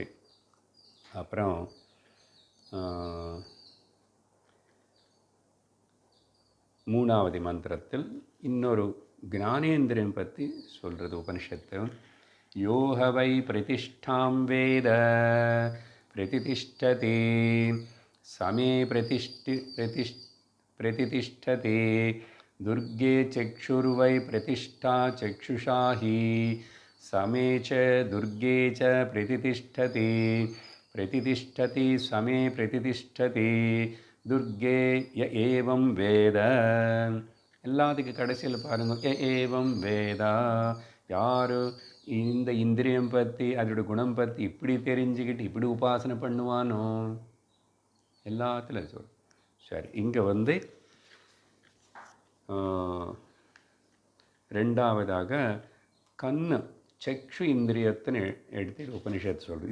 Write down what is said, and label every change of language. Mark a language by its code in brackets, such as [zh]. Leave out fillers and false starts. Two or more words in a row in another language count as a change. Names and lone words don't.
[ta] அப்புறம் 3வது மந்திரத்தில் இன்னொரு ஞானேந்திரியம் பற்றி சொல்கிறது உபனிஷத்து. [sa] योगवै प्रतिष्ठां वेद प्रतितिष्ठते समे प्रतितिष्ठते துர்गे चक्षुर्वै प्रतिष्ठा चक्षुषाहि समे च दुर्गे च प्रतितिष्ठति समे प्रतितिष्ठति दुर्गे य एवं वेद. [ta] எல்லாத்துக்கு கடைசியில் பாருங்கள், [sa] य एवं वेद, [ta] யார் இந்த இந்திரியம் பற்றி அதோட குணம் பற்றி இப்படி தெரிஞ்சுக்கிட்டு இப்படி உபாசனை பண்ணுவானோ, எல்லாத்துலையும் சொல். சரி, இங்கே ரெண்டாவதாக கண்ணு சக்ஷு இந்திரியத்தை எடுத்து உபனிஷத்து சொல்கிறது.